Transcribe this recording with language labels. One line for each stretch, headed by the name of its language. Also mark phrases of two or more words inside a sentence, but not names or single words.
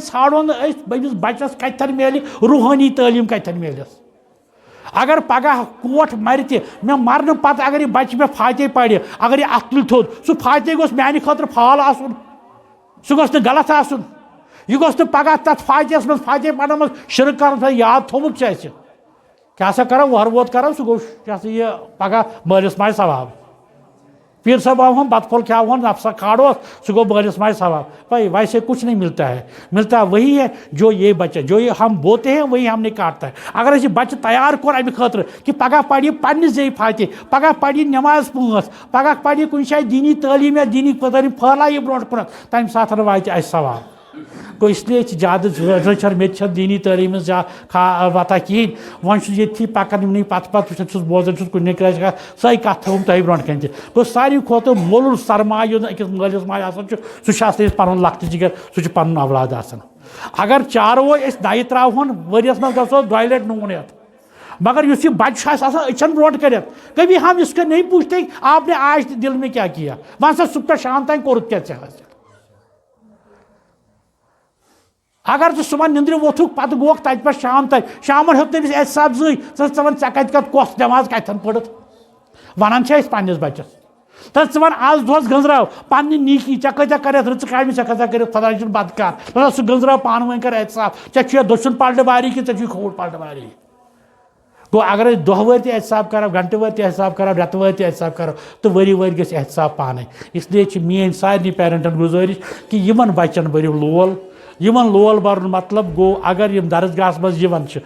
Kashmiri: ژھانڈو نہٕ أسۍ أمِس بچس کتٮ۪ن میلہِ روحٲنی تعلیٖم کتٮ۪ن میلٮ۪س اگر پگاہ کوٹھ مرِ تہِ مےٚ مرنہٕ پتہٕ اگر یہِ بچہِ مےٚ فاتحے پرِ اگر یہِ اتھٕ تُلہِ تھوٚد سُہ فاتحے گوٚژھ میانہِ خٲطرٕ فال آسُن سُہ گوٚژھ نہٕ غلط آسُن یہِ گوٚژھ نہٕ پگاہ تتھ فاتحس منٛز فاتحے پرنس منٛز شرک کرُن یاد تھوٚمُت چھُ اَسہِ کیٛاہ سا کرو وۄہر ووت کرو سُہ گوٚو یہِ ہسا یہِ پگاہ مٲلِس ماجہِ ثواب پیر صاحب ہم بت پھول کھاوہون نفسا کھاڑو سُہ گوٚو مٲلِس ماجہِ ثواب
Urdu: بھائی ویسے کچھ نہیں ملتا ہے ملتا وہی ہے جو یہ بچہ جو یہ ہم بوتے ہیں وہی ہم نے کاٹتا
Kashmiri: ہے اگر اَسہِ بچہ تیار کوٚر امہِ خٲطرٕ کہ پگاہ پرِ یہِ پننہِ زیٚیہِ فاتحے پگاہ پرِ یہِ نٮ۪ماز 5 پگاہ پرِ یہِ کُنہِ جایہِ دیٖنی تعلیٖم یا دیٖنی تعلیٖم پھٔہلایہِ یہِ برونٛٹھ کُنتھ تمہِ ساتہٕ واتہِ اَسہِ ثواب گوٚو اسلیے چھِ زیادٕ رٔچھر مےٚ تہِ چھنہٕ دیٖنی تعلیٖم ہٕنٛز وتہ کِہیٖنۍ وۄنۍ چھُس ییٚتھی پکان یِمنٕے پتہٕ وٕچھان چھُس بوزان چھُس کُنہِ کٲنٛسہِ کتھ سۄے کتھ تھٲوٕم تۄہہِ برونٛٹھ کَنہِ تہِ گوٚو ساروی کھۄتہٕ مۄلُل سرمایہِ یُس أکِس مٲلِس ماجہِ آسان چھُ سُہ چھُ آسان أسۍ پنُن لۄکٹہِ جِگر سُہ چھُ پنُن اولاد آسان اگر چاروٲے أسۍ نَیہِ ترٛاوہون ؤریَس منٛز گژھو 2 لٹہِ نوٗن ہٮ۪تھ مگر یُس یہِ بچہِ چھُ اَسہِ آسان أچھن برونٛٹھ کٔرِتھ
Urdu: کبھی ہم اس کو نہیں پوچھتے آپ نے آج دل میں کیا کیا
Kashmiri: وۄنۍ سا صُبح پٮ۪ٹھ شام تام کوٚرُتھ کیٛاہ ژےٚ حظ اگر ژٕ صُبحن نِندرِ ووٚتھُکھ پتہٕ گوکھ تتہِ پٮ۪ٹھ شام تام شامن ہیوٚت تٔمِس احتساب زٕے ژٕ وَن ژےٚ کتہِ کۄس نٮ۪ماز کتٮ۪ن پٔرٕتھ ونان چھِ أسۍ پننِس بچس ژٕ وَن آز دۄہس گٔنٛزراو پننہِ نیٖکی ژےٚ کۭتیاہ کریتھ رٕژٕ کامہِ ژےٚ کۭژاہ کٔرِتھ خۄداے چھُنہٕ بدکار سُہ گٔنٛزراو پانہٕ ؤنۍ کر احتساب ژےٚ چھُیا دٔچھُن پلٹہٕ واری کِنہٕ ژےٚ چھُے کھووُر پلٹہٕ واری گوٚو اگر أسۍ دۄہ وٲرۍ تہِ احتساب کرو گنٹہٕ وٲرۍ تہِ احتساب کرو رٮ۪تہٕ وٲرۍ تہِ احتساب کرو تہٕ ؤری وٲرۍ گژھِ احتساب پانے اسلیے چھِ میٲنۍ سارنٕے پیرنٹن گُزٲرِش کہِ یِمن بچن بٔرِو لول یِمن لول برُن مطلب گوٚو اگر یِم درسگاہس منٛز یِوان چھِ